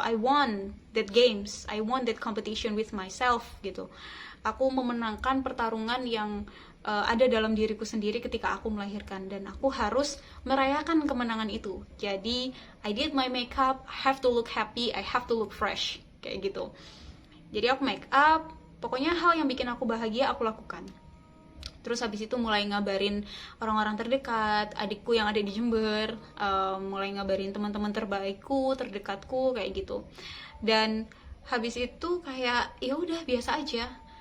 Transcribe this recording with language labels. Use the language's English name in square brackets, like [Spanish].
[English] I won that games, I won that competition with myself gitu. [Indonesian] Aku memenangkan pertarungan yang ada dalam diriku sendiri ketika aku melahirkan, dan aku harus merayakan kemenangan itu. [English] Jadi I did my makeup, I have to look happy, I have to look fresh [Indonesian] kayak gitu. Jadi aku make up, pokoknya hal yang bikin aku bahagia aku lakukan. Terus habis itu mulai ngabarin orang-orang terdekat, adikku yang ada di Jember, mulai ngabarin teman-teman terbaikku, terdekatku kayak gitu. Dan habis itu kayak ya udah biasa aja.